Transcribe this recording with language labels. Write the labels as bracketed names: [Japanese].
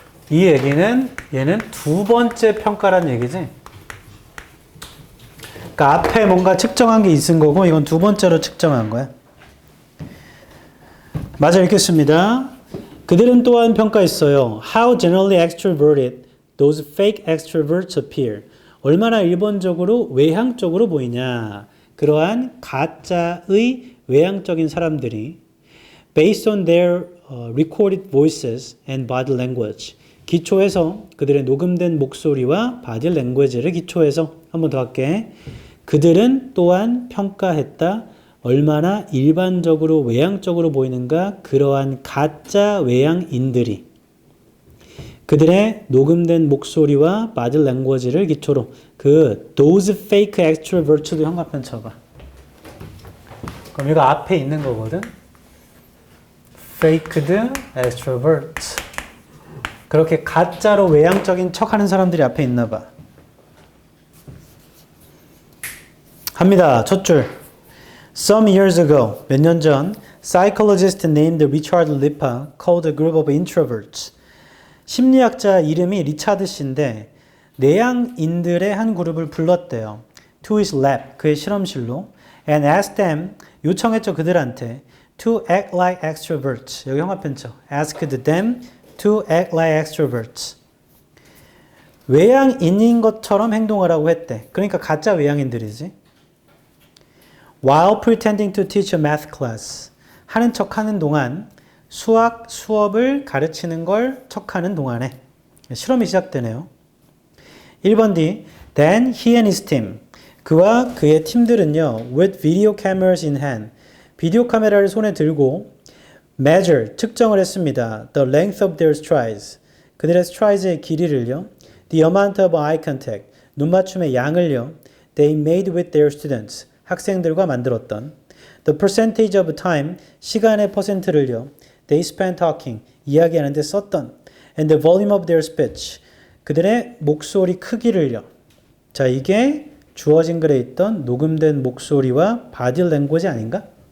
[Korean] 이 얘기는 얘는 두 번째 평가란 얘기지. 그러니까 앞에 뭔가 측정한 게 있은 거고 이건 두 번째로 측정한 거야. 맞아 읽겠습니다. 그들은 또한 평가했어요. [English] How generally extroverted those fake extroverts appear. [Korean] 얼마나 일반적으로 외향적으로 보이냐. 그러한 가짜의 외향적인 사람들이 [English] based on their recorded voices and body language. [Korean] 기초해서 그들의 녹음된 목소리와 body language를 기초해서 한 번 더 할게. 그들은 또한 평가했다. 얼마나 일반적으로 외향적으로 보이는가. 그러한 가짜 외향인들이 그들의 녹음된 목소리와 body language를 기초로 [English] those fake extroverts [Korean] 도 현관펜 쳐봐. 그럼 이거 앞에 있는 거거든. [English] faked extroverts. [Korean] 그렇게 가짜로 외향적인 척하는 사람들이 앞에 있나 봐. 합니다. 첫 줄. [English] Some years ago, [Korean] 몇 년 전, [English] psychologist named Richard Lippa called a group of introverts. [Korean] 심리학자 이름이 리차드 씨인데 내향인들의 한 그룹을 불렀대요. [English] To his lab, [Korean] 그의 실험실로. [English] And asked them, [Korean] 요청했죠 그들한테. [English] To act like extroverts. [Korean] 여기 형아펜 쳐. [English] Asked them to act like extroverts. [Korean] 외향인인 것처럼 행동하라고 했대. 그러니까 가짜 외향인들이지. [English] While pretending to teach a math class. [Korean] 하는 척 하는 동안 수업을 가르치는 걸 척하는 동안에 실험이 시작되네요. [English] 1번 D. Then he and his team. [Korean] 그와 그의 팀들은요. [English] With video cameras in hand. [Korean] 비디오 카메라를 손에 들고 measure, 측정을 했습니다. [English] The length of their strides. [Korean] 그들의 strides의 길이를요. [English] The amount of eye contact. [Korean] 눈 맞춤의 양을요. [English] They made with their students. [Korean] 학생들과 만들었던. [English] The percentage of time. [Korean] 시간의 퍼센트를요. [English] They spent talking. [Korean] 이야기하는데 썼던. [English] And the volume of their speech. [Korean] 그들의 목소리 크기를요. 자, 이게 주어진 글에 있던 녹음된 목소리와 body language 아닌가?